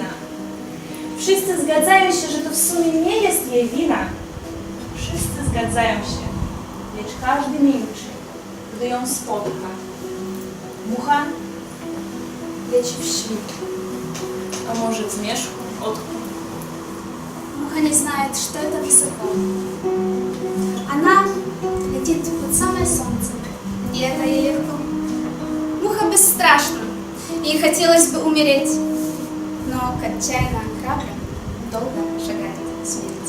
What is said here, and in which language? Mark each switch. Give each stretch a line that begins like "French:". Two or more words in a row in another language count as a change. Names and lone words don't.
Polish: Wszyscy zgadzają się, że to w sumie nie jest jej wina. Wszyscy zgadzają się, lecz każdy milczy, gdy ją spotka. Mucha leci w świt, a może w zmierzchu odchu.
Russian: Муха не знает, что это высоко. Она летит под самое солнце, и это ей легко. Муха бесстрашна, ей хотелось бы умереть, но к отчаянно храбрым долго шагает смерть.